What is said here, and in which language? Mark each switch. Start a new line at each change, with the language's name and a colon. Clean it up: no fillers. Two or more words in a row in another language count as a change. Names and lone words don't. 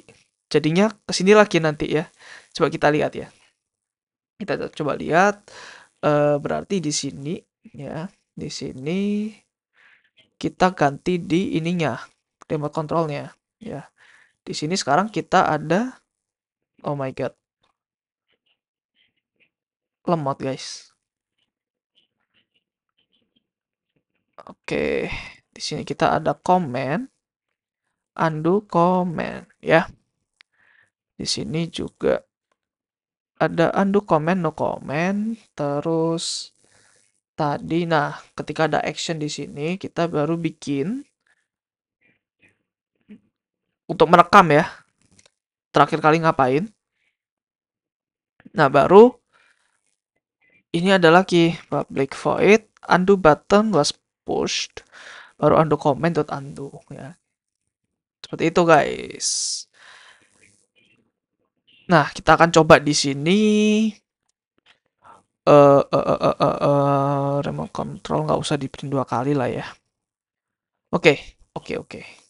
Indonesian: Jadinya ke sini lagi nanti ya. Coba kita lihat ya. Kita coba lihat. Berarti di sini ya, di sini kita ganti di ininya,
English: remote controlnya
Indonesian: ya. Di sini sekarang kita ada,
English: oh my god,
Indonesian: lemot guys. Oke, di sini kita ada comment,
English: undo comment
Indonesian: ya. Di sini juga ada
English: undo comment, no comment,
Indonesian: terus tadi nah ketika ada action di sini kita baru bikin untuk merekam ya. Terakhir kali ngapain? Nah, baru ini ada lagi
English: public void undo button was pushed,
Indonesian: baru
English: undo comment dot undo
Indonesian: ya. Seperti itu guys. Nah, kita akan coba di sini
English: remote control
Indonesian: nggak usah di print 2 kali lah ya. Oke, oke, oke.